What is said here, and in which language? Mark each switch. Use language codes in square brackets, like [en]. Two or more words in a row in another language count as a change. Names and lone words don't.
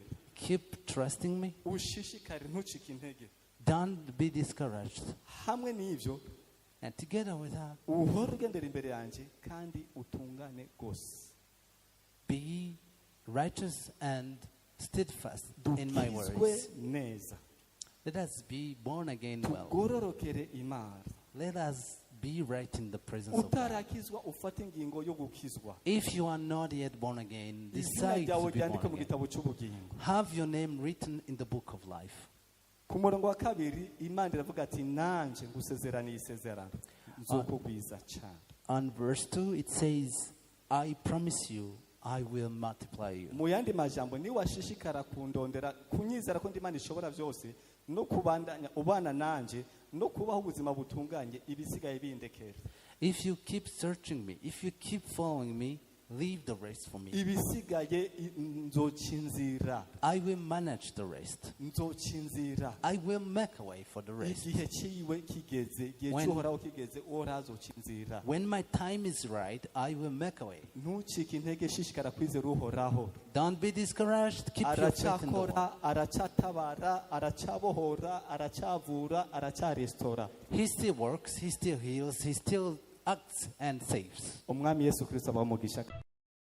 [en] Keep trusting me. [rn] Ushishikare ntucike intege. [en] Don't be discouraged. [rn] Hamwe n'ivyo [en] And together with that, [rn] uhore ugendera imbere yanje kandi utungane gose. [en] be righteous and steadfast in my [rn] Dukizwe [en] words. [rn] neza. [en] Let us be born again well. [rn] Tugororokere Imana. [en] Let us be right in the presence of God. [rn] Utarakizwa ufate ingingo yo gukizwa. [en] If you are not yet born again, [rn] Izina [en] decide to [rn] ryawe [en] be born [rn] ryandike mu [en] again. [rn] gitabo cy'ubugingo. [en] Have your name written in the book of life. [rn] Ku murongo wa kabiri Imana iravuga ati nanje ngusezeraniye isezerano nzokugwiza cyane. [en] On verse 2, it says, I promise you, I will multiply you. [rn] Mu yandi majambo ni washishikara kundondera kunyizera ko ndi Imana ishobora byose no kubandanya ubana nanje no kubaho ubuzima butunganye ibisigaye bindekera. [en] If you keep searching me, if you keep following me, leave the rest for me. [rn] Ibisigaye nzocinzira. [en] I will manage the rest. [rn] Nzocinzira. [en] I will make a way for the rest. [rn] Igihe ciwe kigeze, igihe [en] When- [rn] cy'uhoraho kigeze, uhoraho azocinzira. [en] When my time is right, I will make a way. [rn] Ntucike intege, shishikara kwizera uhoraho. [en] Don't be discouraged. Keep your faith in the Lord. [rn] Aracakora, aracatabara, aracabohora, aracavura, aracarestora. [en] He still works, He still heals, He still acts and saves. [rn] Umwami Yesu Kristo abamugisha.